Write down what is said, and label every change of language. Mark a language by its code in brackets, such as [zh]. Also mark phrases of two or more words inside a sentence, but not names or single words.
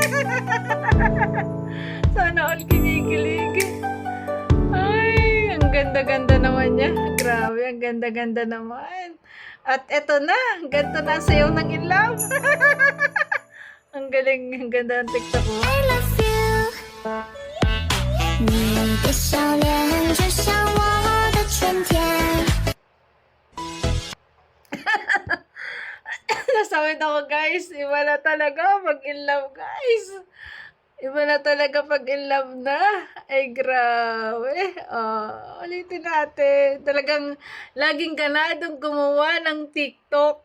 [tl] Sana all kinikilig. Ay, ang ganda-ganda naman niya. Grabe, ang ganda-ganda naman. At eto na, ganito na ang sayaw ng [en] in love. [tl] Ang galing, ang ganda ng TikTok ko. [en] I love you. [zh] 你的笑脸就像我的春天 [tl] Nasawit ako guys, iba na talaga pag [en] in love [tl] guys. Iba na talaga pag [en] in love [tl] na. Ay grabe. Ulitin natin. Talagang laging ganadong gumawa ng TikTok.